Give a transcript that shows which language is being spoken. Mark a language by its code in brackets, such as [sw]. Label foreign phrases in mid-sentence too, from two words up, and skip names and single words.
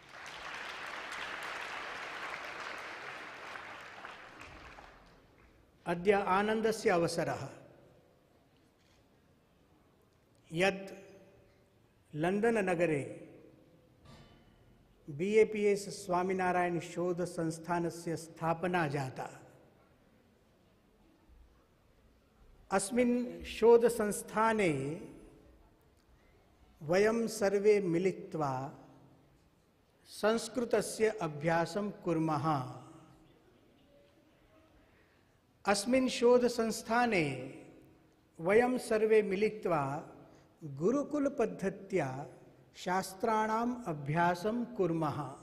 [sa] અદ્ય આનંદસ્ય અવસરઃ યદ લંડન નગરે BAPS સ્વામિનારાયણ શોધ સંસ્થાનસ્ય સ્થાપના જાતા. अस्मिन् शोध संस्थाने वयं सर्वे मिलित्वा संस्कृतस्य अभ्यासं कुर्मः. अस्मिन् शोध संस्थाने वयं सर्वे मिलित्वा गुरुकुल पद्धत्या शास्त्राणाम् अभ्यासं कुर्मः.